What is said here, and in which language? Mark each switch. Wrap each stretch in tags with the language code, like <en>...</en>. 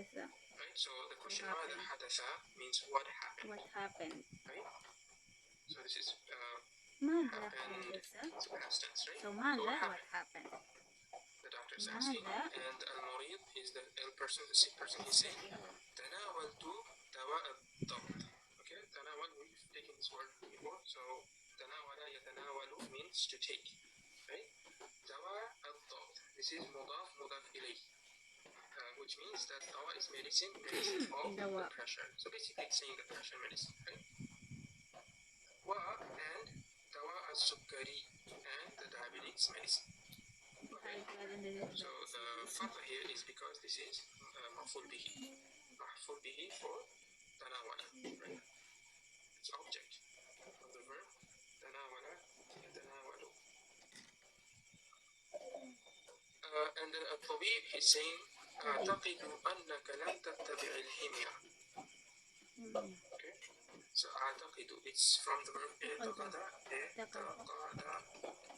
<ar>حدث.</ar> <en>Right? So the question</en> <ar>ماذا حدث</ar> <en>means what happened. What happened? Right? So this is</en> <ar>ماذا</ar> <en>happened.</en> <ar>حدث?</ar> <en>It's past tense, right? So ماذا, what what happened? The doctor is asking,</en> <ar>ماذا?</ar> <en>and المريض is the ill person, the sick person. He's saying</en> <ar>تناولت دواء الضغط.</ar> <en>Okay, تناول, we've taken this word before. So</en> <ar>تناول يتناول</ar> <en>means to take. Right?</en> <ar>دواء الضغط.</ar> <en>This is</en> <ar>مضاف إليه.</ar> <en>Which means that دواء is medicine of the pressure. So basically it's saying the pressure medicine. Right? and</en> <ar>دواء السكري</ar> <en>and the diabetes medicine. Okay. So the fatha here is because this is</en> <ar>مفعول به. مفعول به</ar> <en>for</en> <ar>تناول.</ar> <en>Right? It's object of the verb</en> <ar>تناول يتناول.</ar> <en>And then</en> <ar>الطبيب</ar> <en>is saying</en> <ar>أعتقد أنك لم تتبع الحمية.</ar> <en>Okay. So أعتقد, it's from the verb</en> <ar>اعتقد. اعتقد. اعتقد.</ar>